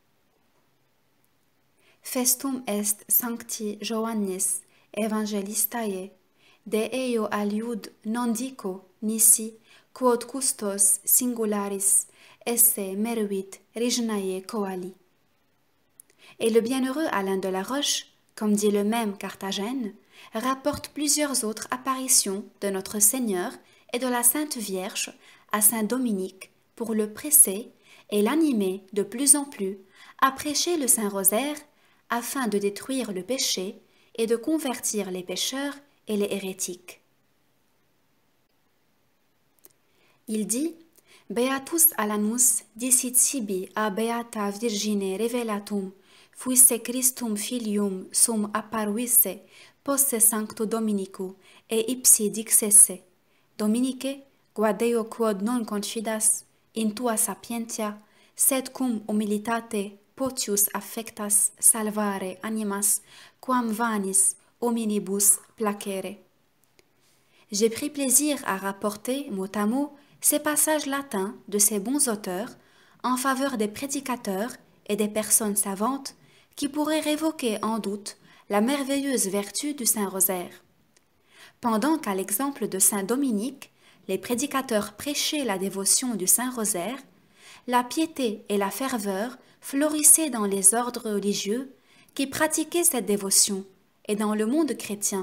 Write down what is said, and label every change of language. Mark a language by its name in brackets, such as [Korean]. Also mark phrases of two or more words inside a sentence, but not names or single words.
[Latin] Festum est sancti Joannis evangelistae, de eo aliud non dico nisi, quod custos singularis esse meruit regnae coali. [French] Et le bienheureux Alain de la Roche, comme dit le même Carthagène, rapporte plusieurs autres apparitions de notre Seigneur et de la Sainte Vierge à Saint Dominique pour le presser et l'animer de plus en plus à prêcher le Saint-Rosaire afin de détruire le péché et de convertir les pécheurs et les hérétiques. Il dit [Latin] « Beatus Alanus dicit sibi a beata Virgine revelatum, fuisse Christum filium sum apparuisse posse sancto Dominico, et ipsi dixesse, Dominice, guadeo quod non confidas in tua sapientia, sed cum humilitate potius affectas salvare animas, quam vanis hominibus placere. [French] » J'ai pris plaisir à rapporter mot à mot ces passages latins de ces bons auteurs en faveur des prédicateurs et des personnes savantes qui pourraient révoquer en doute la merveilleuse vertu du Saint-Rosaire. Pendant qu'à l'exemple de Saint Dominique, les prédicateurs prêchaient la dévotion du Saint-Rosaire, la piété et la ferveur florissaient dans les ordres religieux qui pratiquaient cette dévotion et dans le monde chrétien.